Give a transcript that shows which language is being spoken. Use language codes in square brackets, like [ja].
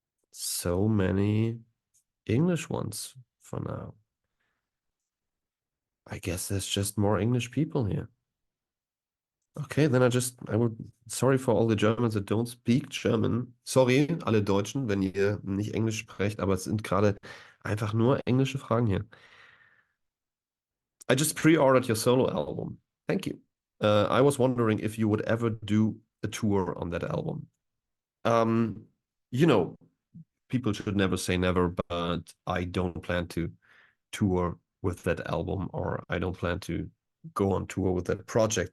[en] So many English ones for now. I guess there's just more English people here. Okay, then sorry for all the Germans that don't speak German. [de] Sorry, alle Deutschen, wenn ihr nicht Englisch sprecht, aber es sind gerade einfach nur englische Fragen hier. [en] I just pre-ordered your solo album. Thank you. I was wondering if you would ever do a tour on that album. You know, people should never say never, but I don't plan to tour with that album, or I don't plan to go on tour with that project.